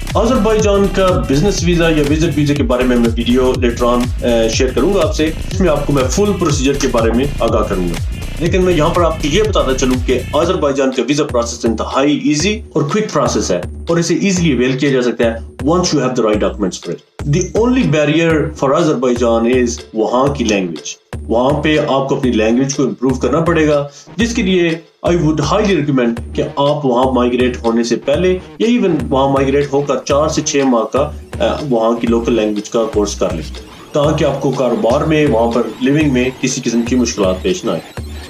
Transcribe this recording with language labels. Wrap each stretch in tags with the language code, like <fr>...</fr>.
<ur>آذربائیجان کا business visa یا visit visa کے بارے میں ویڈیو لیٹر آن شیئر کروں گا آپ سے, اس میں آپ کو میں فل پروسیجر کے بارے میں آگاہ کروں گا. لیکن میں یہاں پر آپ کو یہ بتاتا چلوں کہ آذربائیجان کا ویزا پروسیس انتہائی ایزی اور کوئک پروسیس ہے, اور اسے ایزیلی اویل کیا جا سکتا ہے</ur> <en>once you have the right documents for it. The only barrier for Azerbaijan is</en> <ur>وہاں کی لینگویج. وہاں پہ آپ کو اپنی لینگویج کو امپروو کرنا پڑے گا, جس کے لیے</ur> <en>I would highly recommend</en> <ur>کہ آپ وہاں مائگریٹ ہونے سے پہلے یا ایون وہاں مائگریٹ ہو کر 4 سے 6 ماہ کا وہاں کی لوکل لینگویج کا کورس کر لیں, تاکہ آپ کو کاروبار میں وہاں پر لیونگ میں کسی قسم کی مشکلات پیش نہ آئے.</ur>